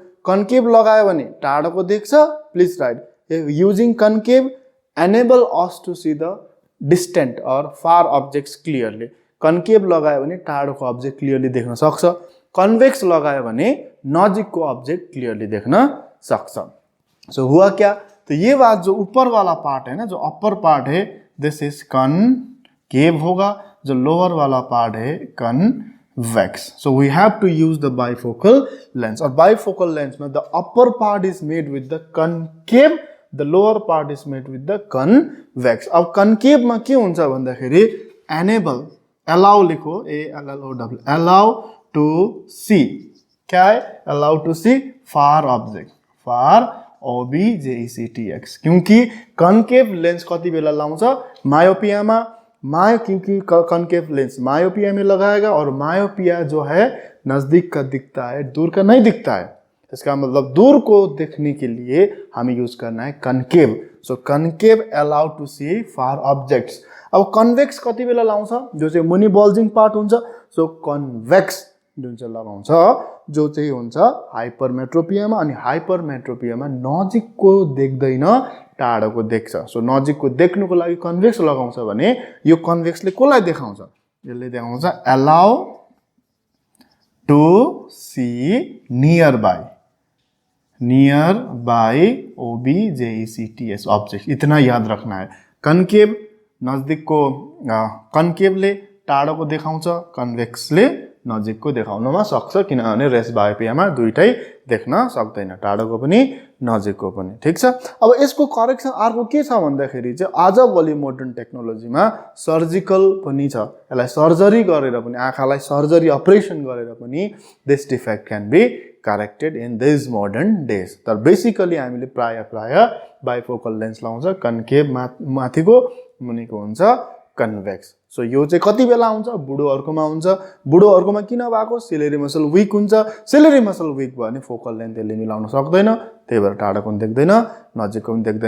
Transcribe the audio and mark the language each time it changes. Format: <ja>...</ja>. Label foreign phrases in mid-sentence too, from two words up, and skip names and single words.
<ne>कन्केभ लगायो भने टाढोको देख्छ,</ne> <en>please write, using concave enable us to see the distant और far objects clearly।</en> <ne>कन्केभ लगायो भने टाढोको</ne> <en>object clearly</en> <ne>देख्न सक्छ, कन्भेक्स लगायो भने नजिकको</ne> <en>object clearly</en> <ne>देख्न सक्छ।</ne> <hi>सो हुआ क्या, तो ये बात जो ऊपर वाला पार्ट है ना, जो</hi> <en>upper part</en> <hi>है,</hi> <en>this is concave</en> <hi>होगा, जो लोअर वाला पार्ट है convex.</hi> <en>So we have to use the bifocal lens. और bifocal lens में the upper part is made with the concave, the lower part is made with the convex.</en> <ne>अब concave में के हुन्छ भन्दाखेरि</ne> <en>enable, allow</en> <ne>लिखो,</ne> <en>ALLOW, allow to see,</en> <hi>क्या है,</hi> <en>allow to see far object, far OBJECTX।</en> <ne>क्योंकि</ne> <en>concave lens</en> <ne>कति बेला लाउँछ, मायोपियामा,</ne> <hi>क्योंकि</hi> <en>concave lens</en> <hi>मायोपिया में लगाएगा और मायोपिया जो है नजदीक का दिखता है, दूर का नहीं दिखता है। इसका मतलब दूर को देखने के लिए हमें यूज करना है कनकेव।</hi> <en>so concave allow to see far objects.</en> <ne>अब कन्भेक्स कति बेला लाउँछ, जो चाहिँ मुनि</ne> <en>bulging part</en> <ne>हुन्छ। सो कन्भेक्स जुन चाहिँ लगाउँछ जो चाहिँ हुन्छ हाइपरमेट्रोपियामा, अनि हाइपरमेट्रोपियामा नजिकको देख्दैन टाढोको देख्छ। सो नजिकको देख्नुको लागि कन्भेक्स लगाउँछ भने यो कन्भेक्सले कसलाई देखाउँछ, यसले देखाउँछ</ne> <en>allow to see near by OBJECTS object.</en> <hi>इतना याद रखना है।</hi> <ne>कन्केभ नजदिकको, कन्केभले टाढोको देखाउँछ, कन्भेक्सले नजिकको देखाउनमा सक्छ, किनभने रेस्ट बायोपियामा दुईटै देख्न सक्दैन, टाढोको पनि नजिकको पनि। ठिक छ। अब यसको करेक्सन अर्को के छ भन्दाखेरि चाहिँ आजभोलि</ne> <en>modern technology</en> <ne>सर्जिकल पनि छ। यसलाई सर्जरी गरेर पनि, आँखालाई</ne> <en>surgery operation</en> <ne>गरेर पनि</ne> <en>this defect can be corrected in this modern days.</en> <ne>तर बेसिकली हामीले प्राय</ne> <en>bifocal lens</en> <ne>लगाउँछ, कन्केभ माथिको, मुनिको हुन्छ कन्भेक्स। सो यो चाहिँ कति बेला हुन्छ, बुढोहरूकोमा हुन्छ। बुढोहरूकोमा किन भएको,</ne> <en>ciliary muscle weak</en> <ne>हुन्छ।</ne> <en>ciliary muscle weak</en> <ne>भयो भने</ne> <en>focal length</en> <ne>यसले मिलाउन सक्दैन, त्यही भएर टाढोको पनि देख्दैन, नजिकको पनि देख्दैन।</ne>